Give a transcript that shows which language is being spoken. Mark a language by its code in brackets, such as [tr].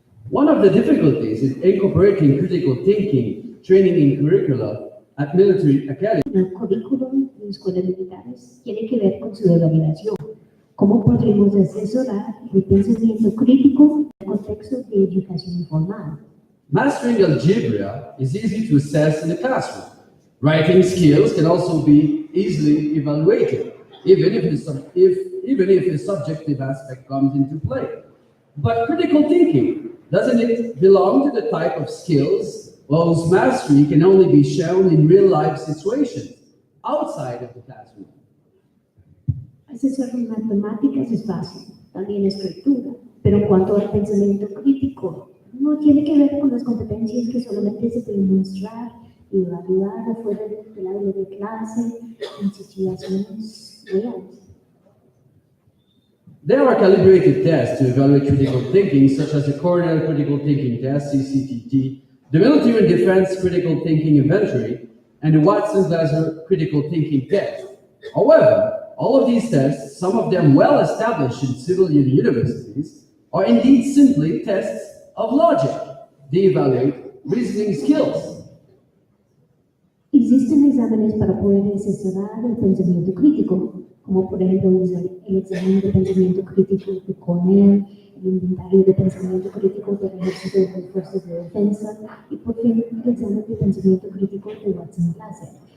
[en] One of the difficulties in incorporating critical thinking training in curricula at military academies [es] El currículum en escuelas militares tiene que ver con su evaluación. ¿Cómo podremos asesorar el pensamiento crítico en el contexto de educación formal? [en] Mastering algebra is easy to assess in the classroom. Writing skills can also be easily evaluated, even if the subjective aspect comes into play. But critical thinking, doesn't it belong to the type of skills whose mastery can only be shown in real-life situations, outside of the classroom? [es] Asesorar matemáticas es fácil, también escritura, pero en cuanto al pensamiento crítico, no tiene que ver con las competencias que solamente se pueden mostrar y evaluar afuera del aula de clase en situaciones reales. [en] There are calibrated tests to evaluate critical thinking, such as the Cornell Critical Thinking Test, CCTT, the Military and Defense Critical Thinking Inventory, and the Watson-Glasser Critical Thinking Test. However, all of these tests, some of them well established in civilian universities, are indeed simply tests of logic. They evaluate reasoning skills. [es] Existen exámenes para poder asesorar el pensamiento crítico, como por ejemplo el examen de pensamiento crítico de Cornell, el inventario de pensamiento crítico del Ejército de las Fuerzas de Defensa y por fin el examen de pensamiento crítico de Watson-Glasser.